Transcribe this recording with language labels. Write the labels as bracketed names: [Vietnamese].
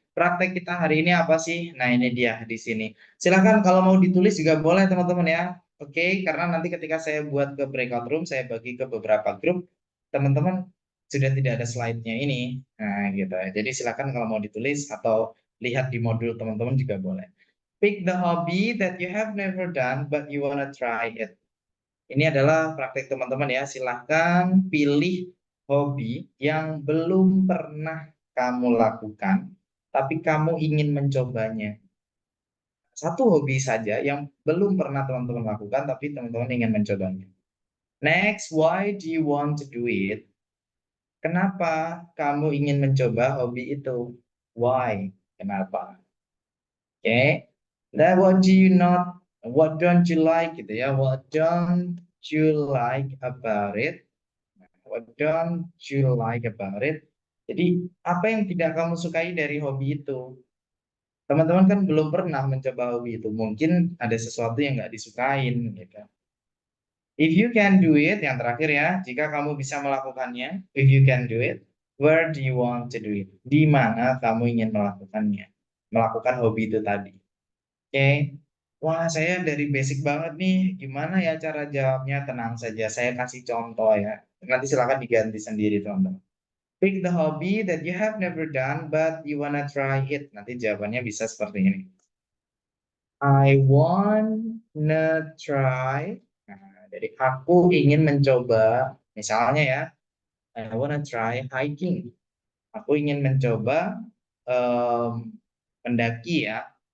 [Indonesian] Praktek kita hari ini apa sih? Nah ini dia di sini. Silahkan kalau mau ditulis juga boleh teman-teman ya. Oke, karena nanti ketika saya buat ke breakout room, saya bagi ke beberapa grup, teman-teman sudah tidak ada slide-nya ini. Nah, gitu ya. Jadi silakan kalau mau ditulis atau lihat di modul teman-teman juga boleh. [English] Pick the hobby that you have never done but you wanna try it. [Indonesian] Ini adalah praktek teman-teman ya. Silahkan pilih hobi yang belum pernah kamu lakukan, tapi kamu ingin mencobanya. Satu hobi saja yang belum pernah teman-teman lakukan, tapi teman-teman ingin mencobanya. [English] Next, why do you want to do it? [Indonesian] Kenapa kamu ingin mencoba hobi itu? [English] Why? [Indonesian] Kenapa? [English] Oke. Then what don't you like [Indonesian] gitu ya? [English] What don't you like about it? What don't you like about it? [Indonesian] Jadi, apa yang tidak kamu sukai dari hobi itu? Teman-teman kan belum pernah mencoba hobi itu. Mungkin ada sesuatu yang nggak disukain gitu. [English] If you can do it, [Indonesian] yang terakhir ya, jika kamu bisa melakukannya, [English] if you can do it, where do you want to do it? [Indonesian] Di mana kamu ingin melakukannya? Melakukan hobi itu tadi. Oke. Wah, saya dari basic banget nih. Gimana ya cara jawabnya? Tenang saja, saya kasih contoh ya. Nanti silakan diganti sendiri, teman-teman. [English] Pick the hobby that you have never done, but you wanna try it. [Indonesian] Nanti jawabannya bisa seperti ini. [English] I wanna try. [Indonesian] Nah, jadi aku ingin mencoba, misalnya ya, [English] I wanna try hiking. [Indonesian] Aku ingin mencoba mendaki ya.